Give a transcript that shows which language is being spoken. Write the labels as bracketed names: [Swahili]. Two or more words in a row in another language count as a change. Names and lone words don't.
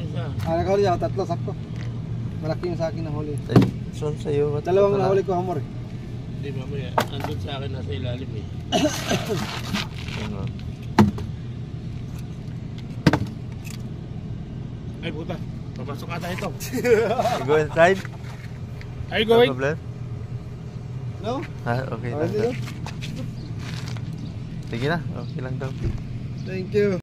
[Filipino] Nakahuli ako, tatlo, sakto. Malaki yung sa akin na huli. Son sa iyo. Dalawang nahuli ko hamor eh. Hindi, mamaya. Andun sa akin nasa ilalim eh. Ano? Ay, puta. Papasok ata ito. [English] Go inside. Are you going? No problem? No? [Filipino] Ha, okay lang. Hindi, no? Sige na, okay lang daw. [English] Thank you.